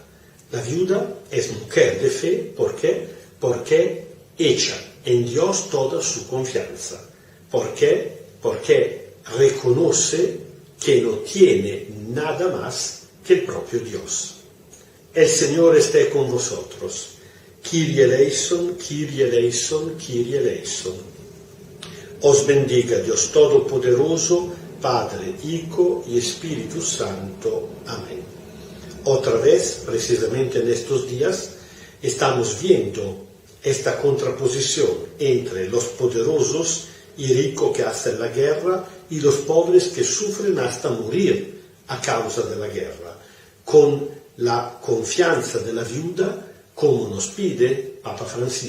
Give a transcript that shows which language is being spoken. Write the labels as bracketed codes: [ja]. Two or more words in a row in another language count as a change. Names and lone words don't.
[es] La viuda es mujer de fe, ¿por qué? Porque echa en Dios toda su confianza. ¿Por qué? Porque reconoce que no tiene nada más que el propio Dios. El Señor esté con vosotros. [el] Kyrie eleison, Kyrie eleison, Kyrie eleison. [es] Os bendiga Dios Todopoderoso, Padre, Hijo y Espíritu Santo. Amén. Otra vez, precisamente en estos días, estamos viendo esta contraposición entre los poderosos y ricos que hacen la guerra y los pobres que sufren hasta morir a causa de la guerra, con la confianza de la viuda, como nos pide Papa Francisco.